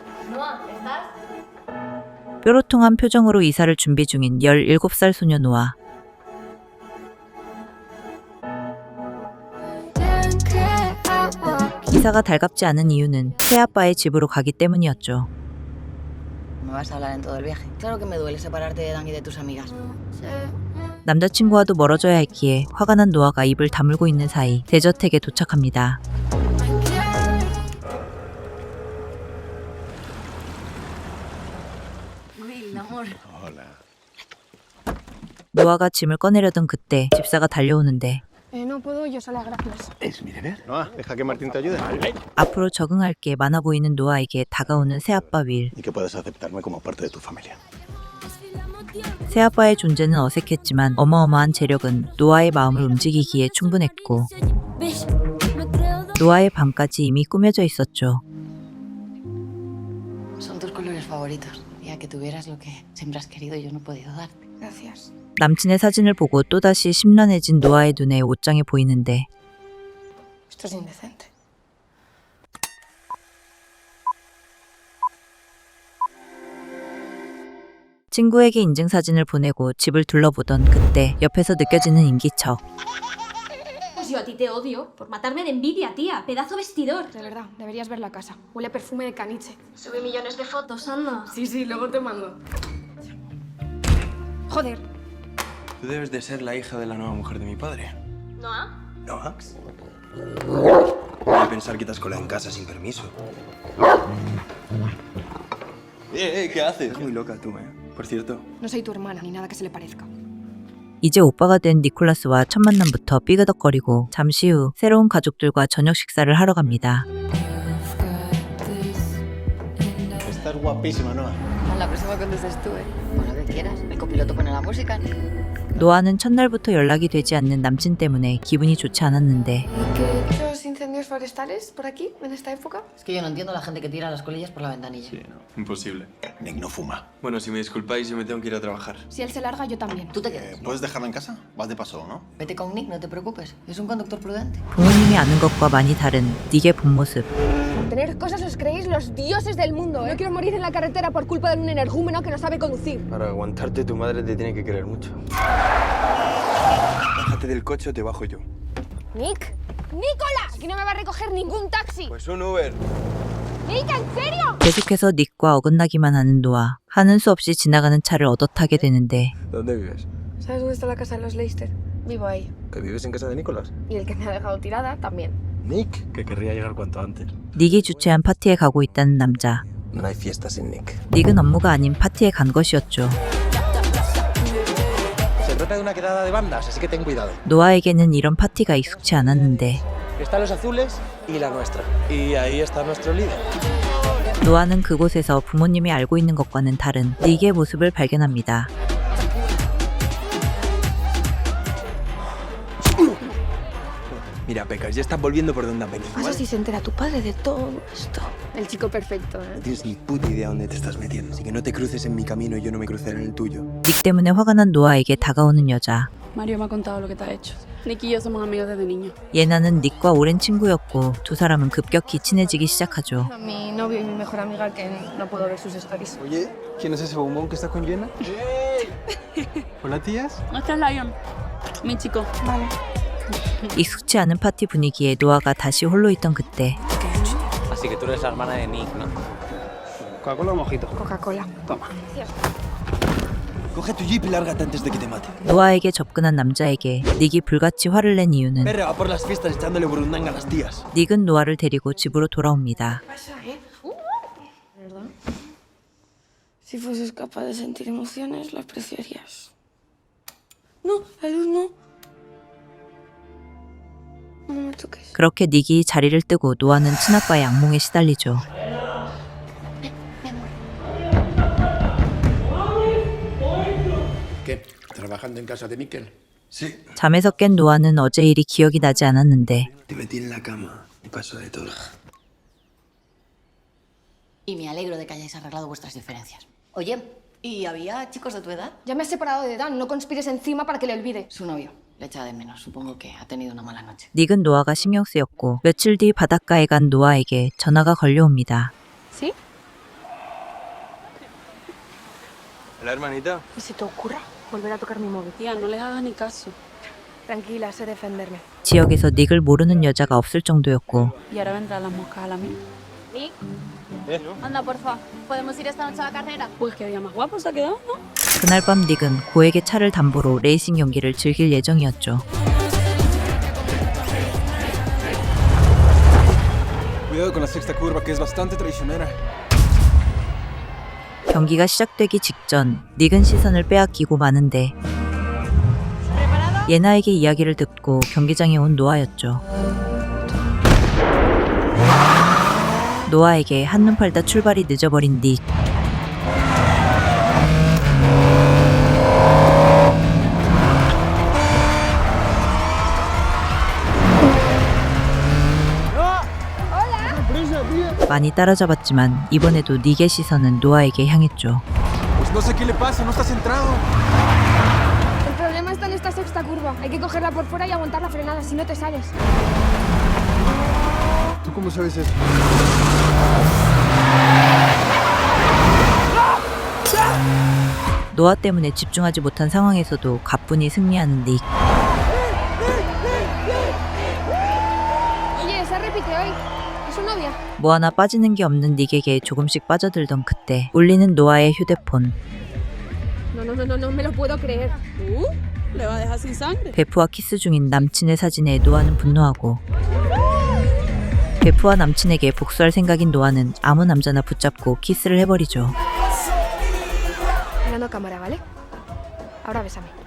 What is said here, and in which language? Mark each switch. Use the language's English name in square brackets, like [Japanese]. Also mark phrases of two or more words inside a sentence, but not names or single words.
[Korean] 뾰로통한 표정으로 이사를 준비 중인 17살 소녀 노아. 이사가 달갑지 않은 이유는 새아빠의 집으로 가기 때문이었죠. [Spanish] Me vas a hablar en todo el viaje. Claro que me duele separarte de Dan y de tus amigas. [Korean] 남자친구와도 멀어져야 했기에 화가 난 노아가 입을 다물고 있는 사이 데저택에 도착합니다. [Spanish] Will, amor. [Korean] 노아가 짐을 꺼내려던 그때 집사가 달려오는데 [Spanish] No puedo yo sola, gracias. ¿Es mi deber? No, deja que Martín te ayude. [Korean] 앞으로 적응할 게 많아 보이는 노아에게 다가오는 새아빠 윌. [Spanish] Y que puedas aceptarme como parte de tu familia. [Korean] 새아빠의 존재는 어색했지만 어마어마한 재력은 노아의 마음을 움직이기에 충분했고 노아의 밤까지 이미 꾸며져 있었죠. [Spanish] Son tus colores favoritos. Ya que tuvieras lo que siempre has querido y yo no he podido darte. Gracias. [Korean] 남친의 사진을 보고 또다시 심란해진 노아의 눈에 옷장이 보이는데 [Spanish] Esto es indecente. [Korean] 친구에게 인증사진을 보내고 집을 둘러보던 그때 옆에서 느껴지는 인기척. [Spanish] Pues yo a ti te odio por matarme de envidia, tía. Pedazo vestidor. De verdad, deberías ver la casa. Huele a perfume de caniche. Subí millones de fotos, anda. Sí, sí, luego te mando. Joder. Tú debes de ser la hija de la nueva mujer de mi padre. ¿No? ¿No? Voy a pensar que te has colado en casa sin permiso. ¿Qué haces? Es muy loca tú, Por cierto. No soy tu hermana ni nada que se le parezca. [Korean] 이제 오빠가 된 니콜라스와 첫 만남부터 삐그덕거리고 잠시 후 새로운 가족들과 저녁 식사를 하러 갑니다. [Spanish] Estás guapísima, Noah. La próxima contestes tú, Pon lo que quieras. El copiloto pone la música. [Korean] 노아는 첫날부터 연락이 되지 않는 남친 때문에 기분이 좋지 않았는데 [Spanish] ¿Muchos incendios forestales por aquí en esta época? Es que yo no entiendo a la gente que tira las colillas por la ventanilla. Sí, no. Imposible. Nick no fuma. Bueno, si me disculpáis, yo me tengo que ir a trabajar. Si él se larga, yo también. Tú te quedas. ¿Puedes dejarla en casa? Vas de paso, ¿no? Vete con Nick, no te preocupes. Es un conductor prudente. [Korean] 부모님이 아는 것과 많이 da른 닉의 본 모습. [Spanish] Tener cosas os creéis los dioses del mundo, ¿eh? No quiero morir en la carretera por culpa de un energúmeno que no sabe conducir. Para aguantarte, tu madre te tiene que querer mucho. Bájate del coche o te bajo yo. ¡Nick! ¡Nicolás! Aquí no me va a recoger ningún taxi. Pues un Uber. ¡Nick, en serio! [Korean] 계속해서 닉과 어긋나기만 하는 노아. 하는 수 없이 지나가는 차를 얻어타게 되는데 [Spanish] ¿Dónde vives? ¿Sabes dónde está la casa de los Leicester? Vivo ahí. ¿Que vives en casa de Nicolás? Y el que me ha dejado tirada también. Nick, que querría llegar cuanto antes. [Korean] 닉이 주최한 파티에 가고 있다는 남자. [Spanish] No hay fiesta sin Nick. [Korean] 닉은 업무가 아닌 파티에 간 것이었죠. [Spanish] Se trata de una quedada de bandas, así que ten cuidado. [Korean] 노아에게는 이런 파티가 익숙치 않았는데 [Spanish] Están los azules y la nuestra. Y ahí está nuestro líder. [Korean] 노아는 그곳에서 부모님이 알고 있는 것과는 다른 닉의 모습을 발견합니다. [Spanish] Mira, Pecas, ya estás volviendo por donde has venido. Pasa si se entera tu padre de todo esto. El chico perfecto, ¿eh? No tienes ni puta idea dónde te estás metiendo. Así que no te cruces en mi camino y yo no me cruceré en el tuyo. [Korean] 닉 때문에 화가 난 노아에게 다가오는 여자. [Spanish] Mario me ha contado lo que te ha hecho. Nick y yo somos amigos desde niños. [Korean] 예나는 닉과 오랜 친구였고 두 사람은 급격히 친해지기 시작하죠. [Spanish] A mi novio y mi mejor amiga que no puedo ver sus stories. Oye, ¿quién es ese bombón que está con Jenna? Hola, tías. Este es Lion, mi chico. Vale. [Korean] 익숙치 않은 파티 분위기에 노아가 다시 홀로 있던 그때 [Spanish] Así que tú eres la hermana de Nick, ¿no? ¿Coca-Cola o mojito? Coca-Cola. Toma. Coge tu jeep y lárgate antes de que te mate. [Korean] 노아에게 접근한 남자에게 닉이 불같이 화를 낸 이유는 [Spanish] Perra va por las fiestas echándole burundanga a las tías. [Korean] 닉은 노아를 데리고 집으로 돌아옵니다. [Spanish] Pasa, ¿eh? ¿Verdad? Si fueses capaz de sentir emociones, lo apreciarías. No, la luz no. No me toques. [Korean] 그렇게 닉이 자리를 뜨고 노아는 친아빠의 악몽에 시달리죠. [Spanish] ¿Qué? ¿Trabajando en casa de Miquel? Sí. [Korean] 잠에서 깬 노아는 어제 일이 기억이 나지 않았는데 [Spanish] Te metí en la cama y pasó de todo. Y me alegro de que hayáis arreglado vuestras diferencias. Oye, ¿y había chicos de tu edad? Ya me has separado de Dan, no conspires encima para que le olvide. Su novio. Le echa de menos. Supongo que ha tenido una mala noche. [Korean] 닉은 노아가 신경 쓰였고 며칠 뒤 바닷가에 간 노아에게 전화가 걸려옵니다. [Spanish] ¿Sí? ¿La hermanita? ¿Y si te ocurra volver a tocar mi móvil? Tía, no les hagas ni caso. Tranquila, sé defenderme. [Korean] 지역에서 닉을 모르는 여자가 없을 정도였고 [Spanish] Y ahora vendrán las moscas a la mía. Nick, anda, porfa. ¿Podemos ir esta noche a la carrera? Pues qué día más guapo se ha quedado, ¿no? [Korean] 그날 밤 닉은 고에게 차를 담보로 레이싱 경기를 즐길 예정이었죠. [Spanish] Cuidado con la sexta curva, que es bastante traicionera. [Korean] 경기가 시작되기 직전 닉은 시선을 빼앗기고 마는데 예나에게 이야기를 듣고 경기장에 온 노아였죠. 노아에게 한눈 팔다 출발이 늦어버린 닉. 많이 따라잡았지만 이번에도 닉의 시선은 노아에게 향했죠. [Spanish] Pues no sé qué le pasa, no está centrado. El problema está en esta sexta curva. Hay que cogerla por fuera y aguantar la frenada, si no te sales. ¿Tú cómo sabes eso? [Korean] 노아 때문에 집중하지 못한 상황에서도 가뿐히 승리하는 닉. [Spanish] Oye, esa repite hoy. ¿Es su novia? [Korean] 뭐 하나 빠지는 게 없는 닉에게 조금씩 빠져들던 그때 울리는 노아의 휴대폰. [Spanish] No, me lo puedo creer. Le va a dejar sin sangre. [Korean] 베프와 키스 중인 남친의 사진에 노아는 분노하고 베프와 남친에게 복수할 생각인 노아는 아무 남자나 붙잡고 키스를 해버리죠. [Spanish] Mirando cámara, ¿vale? Ahora bésame.